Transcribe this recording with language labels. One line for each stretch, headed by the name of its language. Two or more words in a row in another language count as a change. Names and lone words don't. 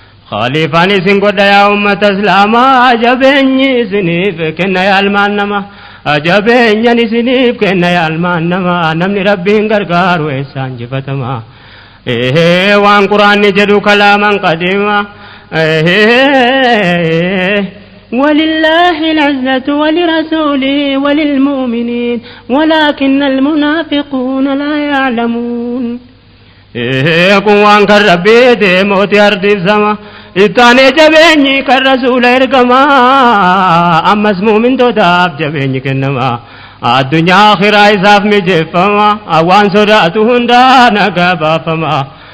Oromo: Khaliifaan isin godha yaa ummata Islaamaa, jabeenyi isiniif kenna yaa ilmaan namaa. Jabeenyan isiniif kenna yaa ilmaan namaa, namni Rabbiin gargaaru eessaan jifatama. Ehee, waan Qur'aanni jedhu
Arabic: كلاما قديما.
Oromo: Ehee.
Arabic: ولله العزة ولرسوله وللمؤمنين ولكن المنافقون لا يعلمون.
Oromo: Ehee, kun waan kan Rabbii ta'e mootii ardiif sama. Ittaanee jabeenyi kan Rasuula ergama. Ammas mu'mintootaaf jabeenyi kennama. Addunyaa akhiraa isaaf mijeeffama. Waan sodaatu hundaa nagaa baafama.